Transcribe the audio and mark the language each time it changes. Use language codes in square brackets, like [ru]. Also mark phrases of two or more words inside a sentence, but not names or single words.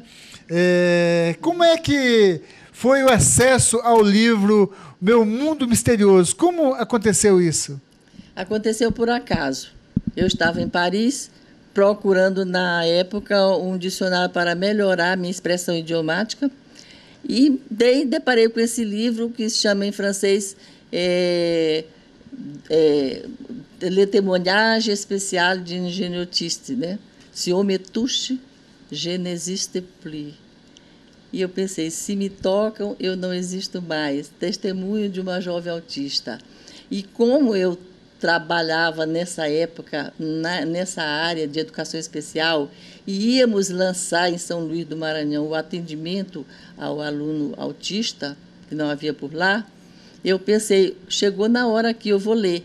[pt] Como é que foi o acesso ao livro Meu Mundo Misterioso? Como aconteceu isso? Aconteceu por acaso. Eu estava em Paris procurando, na época, um dicionário para melhorar a minha expressão idiomática e deparei com esse livro que se chama em francês Le témoignage spécial d'une jeune autiste, né? [fr] Si on me touche, je n'existe plus. [pt] E eu pensei, se me tocam, eu não existo mais. Testemunho de uma jovem autista. E como eu trabalhava nessa época, nessa área de educação especial, e íamos lançar em São Luís do Maranhão o atendimento ao aluno autista, que não havia por lá, eu pensei, chegou na hora que eu vou ler.